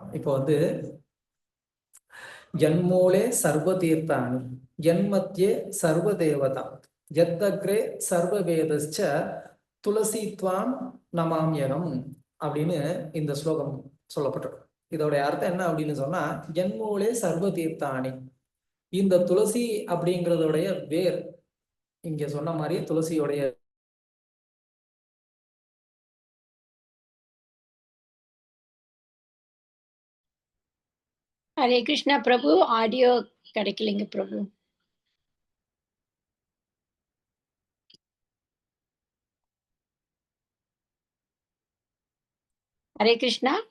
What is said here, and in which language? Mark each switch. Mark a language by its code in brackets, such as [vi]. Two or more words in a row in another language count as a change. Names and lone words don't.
[ta] இப்போ வந்து [sa] यन्मूले सर्व तीर्थानि यन्मध्ये सर्व देवता यदग्रे सर्व वेदाश्च तुलसी त्वाम् नमाम्यहम् [ta] அப்படின்னு இந்த ஸ்லோகம் சொல்லப்பட்டிருக்கு. இதோடைய அர்த்தம் என்ன அப்படின்னு சொன்னா, [sa] यन्मूले सर्व तीर्थानि, [ta] இந்த துளசி அப்படிங்கிறதுடைய வேர், இங்க சொன்ன மாதிரி துளசியோடைய [hi] हरे कृष्णा प्रभु, [ta] ऑडियो கிடைக்கலைங்க प्रभु. [hi] हरे कृष्णा.